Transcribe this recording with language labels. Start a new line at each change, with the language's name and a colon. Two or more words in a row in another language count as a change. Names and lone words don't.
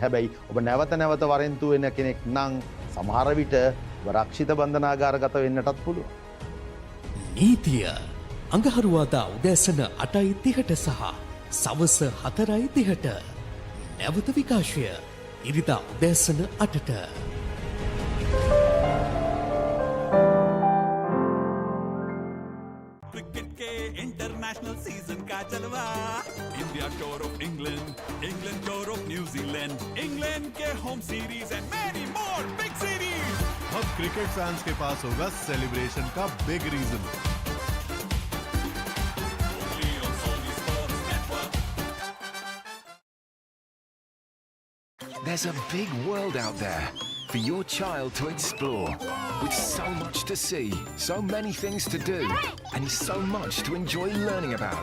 Sinhala: හැබැයි ඔබ නැවත නැවත වරෙන්තුව වෙන කෙනෙක් නම් සමහර විට රක්ෂිත බන්ධනාගාරගත වෙන්නටත් පුළුවන්. නීතිය අඟහරුවාදා උදෑසන 8:30ට සහ සවස 4:30ට නැවත විකාශය ඉරිදා උදෑසන 8ට.
Hindi: क्रिकेट के
English: international season
Hindi: का जलवा
English: India tour of England England tour of New Zealand
Hindi: इंग्लैंड के
English: home series and many more big series
Hindi: अब क्रिकेट फैंस के पास होगा सेलिब्रेशन का
English: big reason. There's a big world out there for your child to explore, with so much to see, so many things to do, and so much to enjoy learning about.